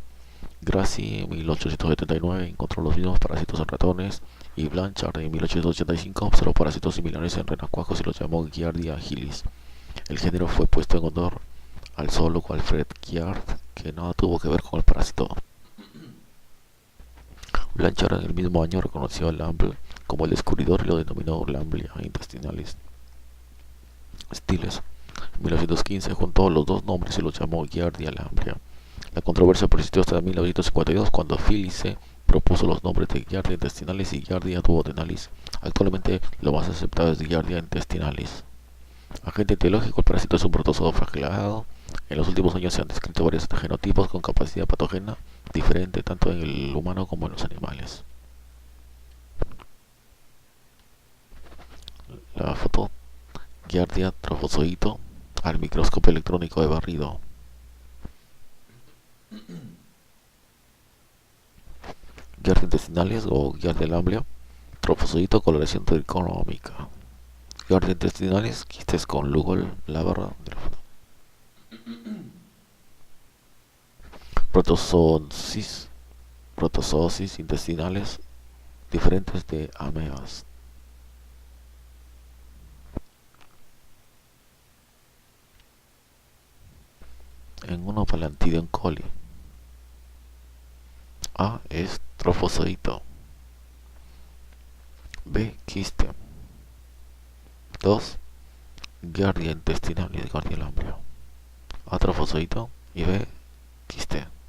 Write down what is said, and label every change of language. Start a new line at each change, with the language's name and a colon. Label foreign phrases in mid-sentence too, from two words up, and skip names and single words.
Spanish: Grassi en 1879 encontró los mismos parásitos en ratones y Blanchard en 1885 observó parásitos similares en renacuajos y los llamó Giardia agilis. El género fue puesto en honor al zoólogo Alfred Giard, que nada tuvo que ver con el parásito. Blanchard en el mismo año reconoció a Lamble como el descubridor y lo denominó Lamblia intestinalis. Stiles, en 1915, juntó los dos nombres y los llamó Giardia lamblia. La controversia persistió hasta 1952, cuando Philippe propuso los nombres de Giardia intestinalis y Giardia duodenalis. Actualmente, lo más aceptado es Giardia intestinalis. Agente etiológico: el parásito es un protozoo flagelado. En los últimos años se han descrito varios genotipos con capacidad patógena diferente tanto en el humano como en los animales. La foto: Giardia trofozoito al microscopio electrónico de barrido. Giardia intestinales o Giardia lamblia, trofozoito, coloración tricómica. Giardia intestinales, quistes con Lugol, la barra de la foto. Protozoosis intestinales diferentes de amebas. En uno Palantidium coli. A es trofozoito. B, quiste. 2. Giardia intestinalis, Giardia lamblia. A, trofozoito y B, quiste.